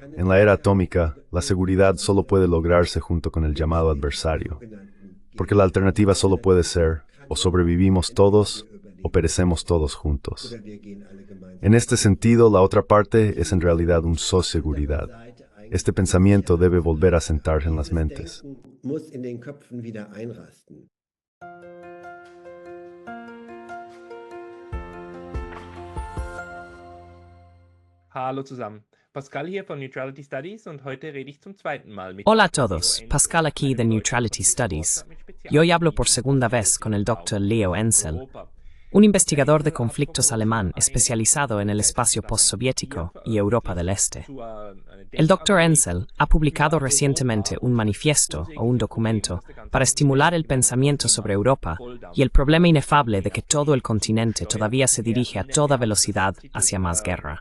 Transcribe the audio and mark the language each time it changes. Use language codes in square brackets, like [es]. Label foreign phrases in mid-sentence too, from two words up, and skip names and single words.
[es] En la era atómica, la seguridad solo puede lograrse junto con el llamado adversario, porque la alternativa solo puede ser o sobrevivimos todos o perecemos todos juntos. En este sentido, la otra parte es en realidad un seguridad. Este pensamiento debe volver a sentarse en las mentes. [de] Hallo zusammen. Pascal hier von Neutrality Studies und heute rede ich zum zweiten Mal mit [es] Hola a todos, Pascal aquí de Neutrality Studies. Y hoy hablo por segunda vez con el Dr. Leo Ensel, un investigador de conflictos alemán especializado en el espacio postsoviético y Europa del Este. El Dr. Ensel ha publicado recientemente un manifiesto o un documento para estimular el pensamiento sobre Europa y el problema inefable de que todo el continente todavía se dirige a toda velocidad hacia más guerra.